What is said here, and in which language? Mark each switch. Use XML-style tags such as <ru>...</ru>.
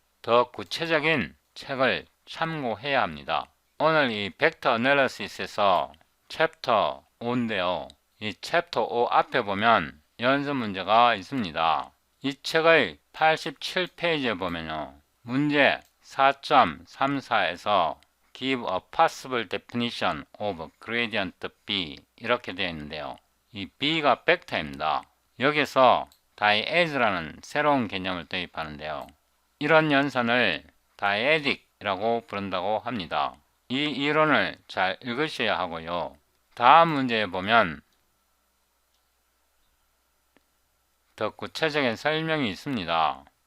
<ko>더 구체적인 책을 참고해야 합니다. 오늘 이 벡터 애널리시스에서 챕터 5인데요. 이 챕터 5 앞에 보면 연습 문제가 있습니다. 이 책의 87페이지에 보면요. 문제 4.34에서</ko> <en>Give a possible definition of gradient B</en> <ko>이렇게 되어 있는데요. 이 B가 벡터입니다. 여기서 다이애즈라는 새로운 개념을 도입하는데요. 이런 연산을 다이애딕이라고 부른다고 합니다. 이 이론을 잘 읽으셔야 하고요. 다음 문제에 보면 더 구체적인 설명이 있습니다.</ko>